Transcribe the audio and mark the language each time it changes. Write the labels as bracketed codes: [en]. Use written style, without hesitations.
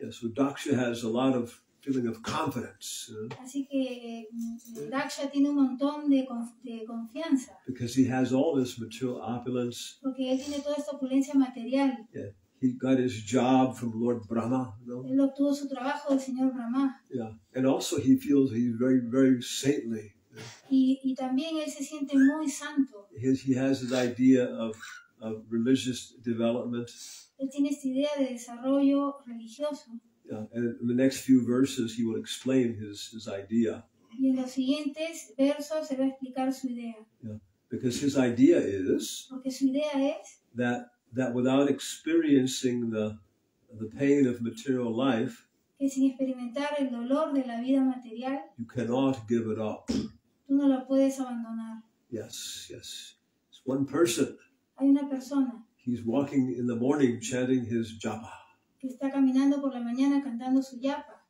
[en] Yeah, so Daksha has a lot of feeling of confidence. [es] Así que Daksha tiene un montón de confianza. [en] Because he has all this material opulence. [es] Porque él tiene toda esta opulencia material. [en] Yeah, he got his job from Lord Brahma. [es] Él obtuvo su trabajo del señor Brahma. [en] Yeah, and also he feels he's very, very saintly. [es] Y también él se siente muy santo. [en] He has his idea of religious development. [es] Él tiene esta idea de desarrollo religioso. [en] Yeah, and in the next few verses he will explain his idea. [es] Y en los siguientes versos se va a explicar su idea. [en] Yeah, because his idea is [es] Porque su idea es [en] that without experiencing the pain of material life, [es] que sin experimentar el dolor de la vida material, [en] you cannot give it up. [es] tú no la puedes abandonar. [en] Yes. It's one person. [es] Hay una persona [en] He's walking in the morning chanting his japa. [es] que está caminando por la mañana cantando su yapa.